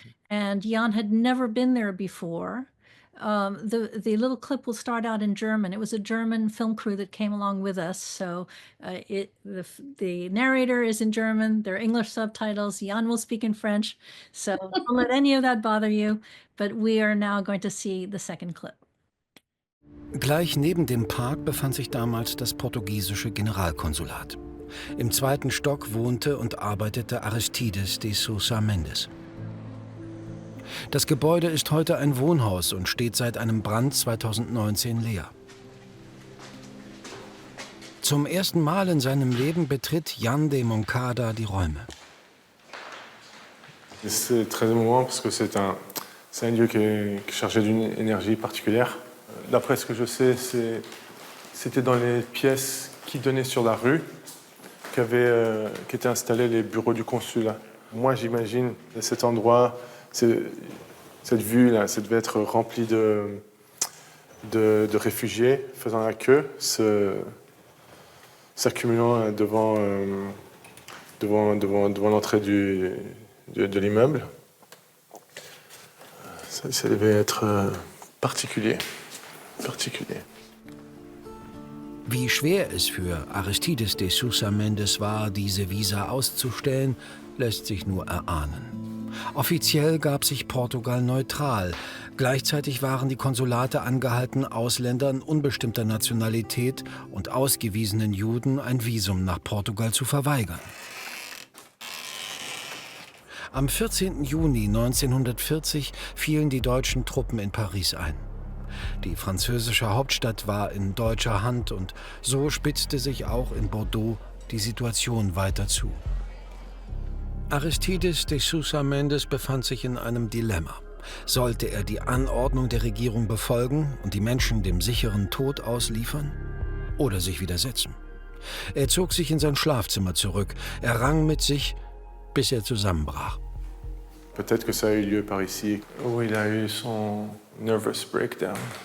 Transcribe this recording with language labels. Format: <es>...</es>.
<en>And Jan had never been there before. The little clip will start out in German. It was a German film crew that came along with us. So the narrator is in German, there are English subtitles, Jan will speak in French. So don't let any of that bother you. But we are now going to see the second clip.</en> <de>Gleich neben dem Park befand sich damals das portugiesische Generalkonsulat. Im 2. Stock wohnte und arbeitete Aristides de Sousa Mendes. Das Gebäude ist heute ein Wohnhaus und steht seit einem Brand 2019 leer. Zum ersten Mal in seinem Leben betritt Jan de MONCADA die Räume.</de> <fr>C'est très émouvant parce que c'est un lieu qui est chargé d'une énergie particulière. D'après ce que je sais, c'était dans les pièces qui donnaient sur la rue qu'étaient installés les bureaux du consulat. Moi, j'imagine cet endroit, cette vue-là, ça devait être rempli de réfugiés faisant la queue, s'accumulant devant l'entrée de l'immeuble. Ça devait être particulier.</fr> <de>Wie schwer es für Aristides de Sousa Mendes war, diese Visa auszustellen, lässt sich nur erahnen. Offiziell gab sich Portugal neutral. Gleichzeitig waren die Konsulate angehalten, Ausländern unbestimmter Nationalität und ausgewiesenen Juden ein Visum nach Portugal zu verweigern. Am 14. Juni 1940 fielen die deutschen Truppen in Paris ein. Die französische Hauptstadt war in deutscher Hand und so spitzte sich auch in Bordeaux die Situation weiter zu. Aristides de Sousa Mendes befand sich in einem Dilemma. Sollte er die Anordnung der Regierung befolgen und die Menschen dem sicheren Tod ausliefern oder sich widersetzen? Er zog sich in sein Schlafzimmer zurück. Er rang mit sich, bis er zusammenbrach.</de> <fr>Peut-être que ça a eu lieu par ici, où il a eu son</fr> <en>nervous breakdown.</en>